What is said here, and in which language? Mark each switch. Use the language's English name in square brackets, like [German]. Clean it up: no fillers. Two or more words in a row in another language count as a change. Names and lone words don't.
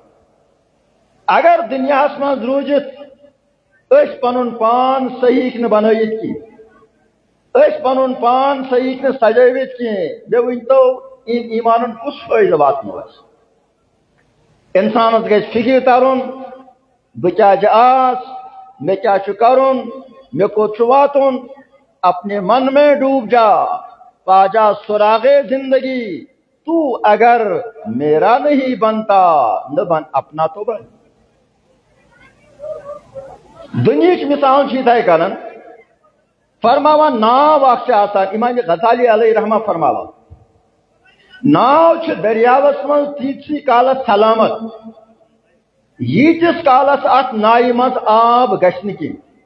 [Kashmiri] اگر دنیاہس منٛز روٗزِتھ أسۍ پنُن پان صحیح نہٕ بنٲیِتھ کینٛہہ، أسۍ پنُن پان صحیح نہٕ سجٲوِتھ کینٛہہ، مےٚ ؤنۍتو ایمانن کُس فٲیدٕ واتنو اَسہِ؟ انسانس گژھِ فکر ترُن بہٕ کیٛازِ آس، مےٚ کیٛاہ چھُ کرُن، مےٚ کوٚت چھُ واتُن. [Urdu] اپنے من میں ڈوب جا پا جا سراغے زندگی، تو اگر میرا نہیں بنتا نہ بن اپنا تو بن. [Kashmiri] دنیاچ مثال چھ یِتھے کٔنن فرماوان ناو اکھ چھِ آسان، امام غزالی [Arabic] علیہ رحمہ [Kashmiri] فرماوان ناو چھ دریاوس منٛز تیٖتسٕے کالس سلامت ییٖتِس کالس اتھ ناوِ منٛز آب گژھِ نہٕ کینٛہہ.